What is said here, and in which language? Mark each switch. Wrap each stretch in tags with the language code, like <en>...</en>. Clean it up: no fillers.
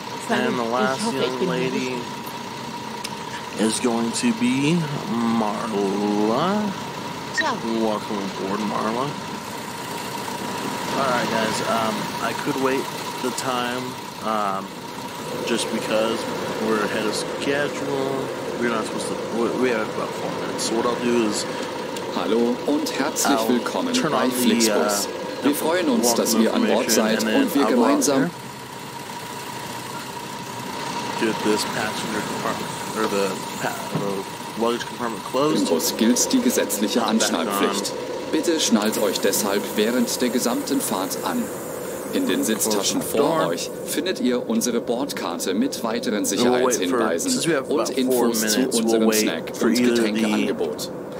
<en>And the last young lady is going to be Marla. Welcome aboard, Marla. Alright guys, I could wait the time, just because we're ahead of schedule. We're not supposed to, we have about 4 minutes. So what I'll do is,</en> <de>Hallo und herzlich willkommen bei Flixbus. Wir freuen uns, dass ihr an Bord seid und wir gemeinsam</de> <en>get this passenger compartment, or the luggage compartment closed.</en> <de>Im Bus gilt die gesetzliche Anschnallpflicht. Bitte schnallt euch deshalb während der gesamten Fahrt an. In den Sitztaschen vor euch findet ihr unsere Bordkarte mit weiteren Sicherheitshinweisen und Infos zu unserem Snack- und Getränkeangebot.</de>